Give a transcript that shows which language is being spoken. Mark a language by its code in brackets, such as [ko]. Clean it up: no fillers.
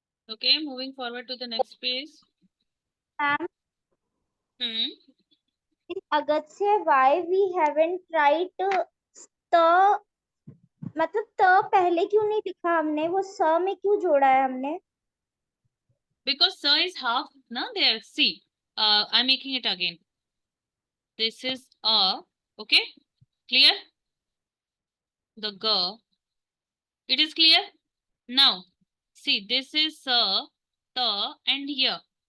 [en] Okay, moving forward to the next page. Ma'am, Hmm. in Agastya, why we haven't tried the [hi] मतलब त पहले क्यों नहीं लिखा हमने, वो स में क्यों जोड़ा है हमने? [en] Because sir is half, na there. See, I'm making it again. This is a, okay, clear? The g. It is clear? Now, see, this is sa, ta, and ya.